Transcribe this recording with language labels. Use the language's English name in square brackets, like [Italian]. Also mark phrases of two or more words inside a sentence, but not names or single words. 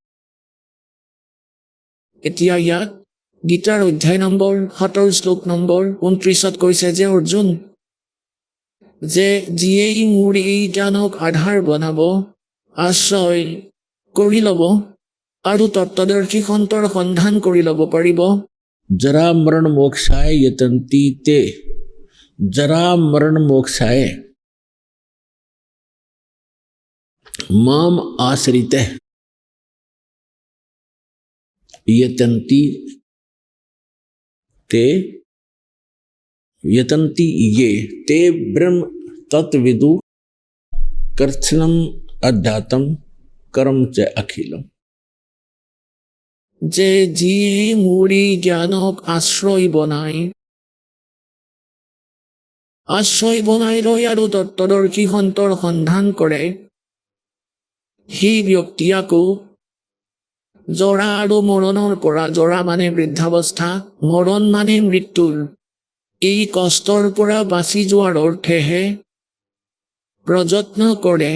[Assamese] এতিয়া ইয়াত গীতাৰ অধ্যায় নম্বৰ 7 শ্লোক নম্বৰ 29ত কৈছে যে অৰ্জুন, যে যিয়েই মোৰ এই জ্ঞানক আধাৰ বনাব, আশ্ৰয় কৰি ল'ব আৰু তত্ত্বদৰ্শী সন্তৰ সন্ধান কৰি ল'ব পাৰিব। [Sanskrit] जरा मरण मोक्षाय यतन्ति ते जरा मरण मोक्षाय माम आश्रिते यतन्ति ते यतन्ति ये ते ब्रह्म तत्विदु कर्षणम अध्यात्म कर्म च अखिलम। [Assamese] যে যিয়ে মুড়ি জ্ঞানক আশ্ৰয় বনাই লৈ আৰু তত্ত্বদৰ্শী সন্তৰ সন্ধান কৰে, সেই ব্যক্তি আকৌ জৰা আৰু মৰণৰ পৰা, জৰা মানে বৃদ্ধাৱস্থা, মৰণ মানে মৃত্যুৰ, এই কষ্টৰ পৰা বাচি যোৱাৰ অৰ্থেহে প্ৰযত্ন কৰে।